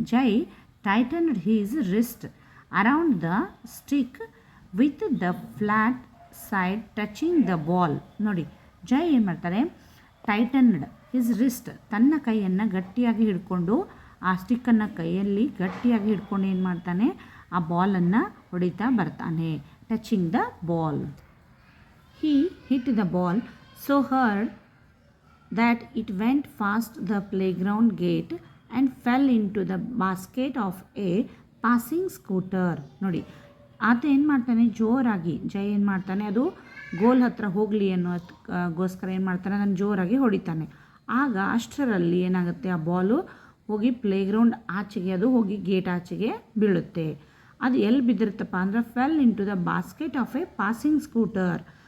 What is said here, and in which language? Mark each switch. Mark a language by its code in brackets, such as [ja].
[en] Jai tightened his wrist around the stick with the flat side touching the ball. [kn] ನೋಡಿ, ಜೈ ಏನು ಮಾಡ್ತಾರೆ, [en] tightened his wrist, [kn] ತನ್ನ ಕೈಯನ್ನು ಗಟ್ಟಿಯಾಗಿ ಹಿಡ್ಕೊಂಡು, ಆ ಸ್ಟಿಕ್ಕನ್ನು ಕೈಯಲ್ಲಿ ಗಟ್ಟಿಯಾಗಿ ಹಿಡ್ಕೊಂಡು ಏನು ಮಾಡ್ತಾನೆ, ಆ ಬಾಲನ್ನು ಹೊಡಿತಾ ಬರ್ತಾನೆ. [en] Touching the ball. He hit the ball so hard that it went past the playground gate and fell into the basket of a passing scooter. [kn] ನೋಡಿ, ಆತ ಏನು ಮಾಡ್ತಾನೆ, ಜೋರಾಗಿ ಜೈ ಏನು ಮಾಡ್ತಾನೆ, ಅದು ಗೋಲ್ ಹತ್ರ ಹೋಗಲಿ ಅನ್ನೋಗೋಸ್ಕರ ಏನು ಮಾಡ್ತಾನೆ, ನಾನು ಜೋರಾಗಿ ಹೊಡಿತಾನೆ. ಆಗ ಅಷ್ಟರಲ್ಲಿ ಏನಾಗುತ್ತೆ, ಆ ಬಾಲು ಹೋಗಿ ಪ್ಲೇಗ್ರೌಂಡ್ ಆಚೆಗೆ ಅದು ಹೋಗಿ ಗೇಟ್ ಆಚೆಗೆ ಬೀಳುತ್ತೆ. ಅದು ಎಲ್ಲಿ ಬಿದ್ದಿರುತ್ತಪ್ಪ ಅಂದರೆ [en] Fell into the basket of a passing scooter.